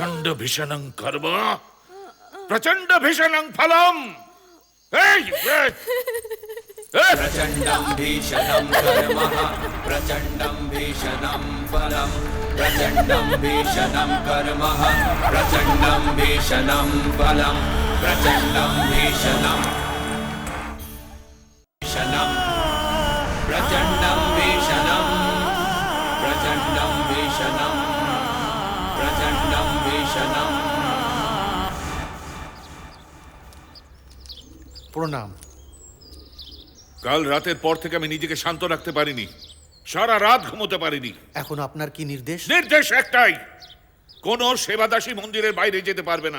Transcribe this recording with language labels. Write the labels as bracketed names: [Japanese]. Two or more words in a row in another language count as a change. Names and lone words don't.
[Sanskrit] ভীষণং কর্ম প্রচণ্ড ভীষণং ফলম। [Bangla] এই, এই, এই। [Sanskrit] प्रचण्डं भीषणं कर्मः प्रचण्डं भीषणं फलं प्रचण्डं भीषणं कर्मः प्रचण्डं भीषणं फलं प्रचण्डं भीषणं भीषणं प्रचण्डं भीषणं प्रचण्डं भीषणं प्रचण्डं भीषणं। [Bangla] প্রণাম। কাল রাতের পর থেকে আমি নিজেকে শান্ত রাখতে পারিনি, সারা রাত ঘুমোতে পারিনি। এখন আপনার কি নির্দেশ? নির্দেশ একটাই, কোন সেবাদাসী মন্দিরের বাইরে যেতে পারবে না।